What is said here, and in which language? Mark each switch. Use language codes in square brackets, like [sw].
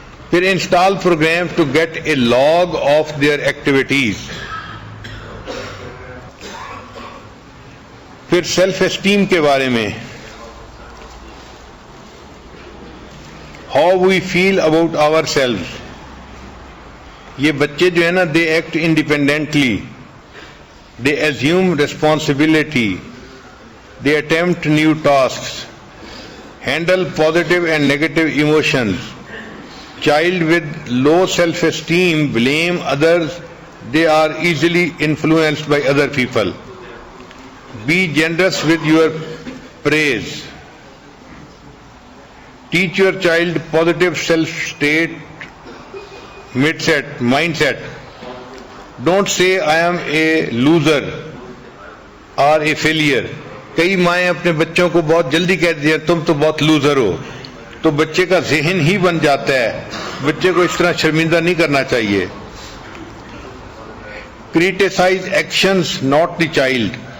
[en] پھر install program to get a log of their activities. پھر self esteem [ur] کے بارے میں، [en] How we feel about our self. [ur] یہ بچے جو ہے نا [en] They act independently, they assume responsibility, they attempt new tasks, handle positive and negative emotions. Child with low self-esteem blame others, they are easily influenced by other people. Be generous with your praise. Teach your child positive self-state, mindset. Don't say I am a loser or a failure. [ur] کئی مائیں اپنے بچوں کو بہت جلدی کہہ دیا تم تو بہت لوزر ہو، تو بچے کا ذہن ہی بن جاتا ہے. بچے کو اس طرح شرمندہ نہیں کرنا چاہیے. [en] Criticize actions, not the child.